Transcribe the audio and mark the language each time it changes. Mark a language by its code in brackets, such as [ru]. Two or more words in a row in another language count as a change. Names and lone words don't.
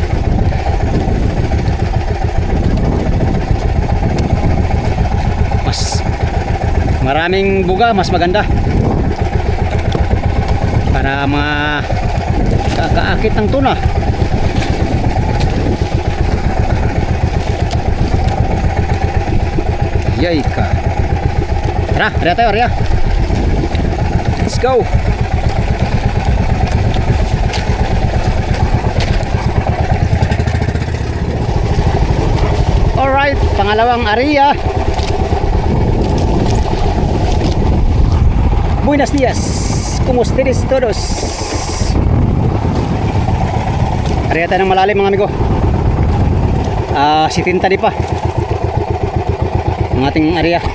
[tl] Mas maraming buga, mas maganda. Para makakaakit ng tuna. Yay ka. Tara, area tayo, area. [en] Let's go. Alright, [tl] pangalawang area. [es] Buenos días, como ustedes todos. [tl] Area tayo ng malalim mga amigo. 70 di pa ang ating area.